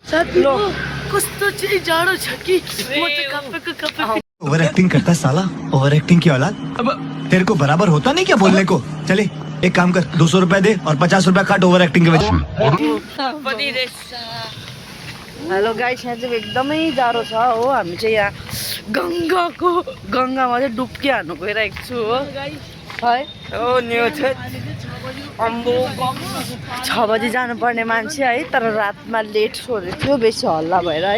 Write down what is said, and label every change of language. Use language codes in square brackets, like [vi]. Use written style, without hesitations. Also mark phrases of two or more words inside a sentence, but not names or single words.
[ne] लो कस्तो चाहिँ जाडो छ कि म त कप्पेको कप्पे [en] over acting [hi] करता है साला, [en] over acting [hi] की औलाद। अब तेरे को बराबर होता नहीं क्या बोलने को? चले एक काम कर, 200 रुपए दे और 50 रुपए काट [en] over acting [hi] के वजह से। [en] hello guys, [ne] यहाँ चाहिँ एकदमै जाडो छ हो। हामी चाहिँ यहाँ गङ्गामा चाहिँ डुब्की हान्नु गइरहेको छु हो है। ओ न्यू छ अम्बो 6 बजी जानुपर्ने मान्छे है, तर रातमा लेट छोडेको थियो, बेसी हल्ला भएर है।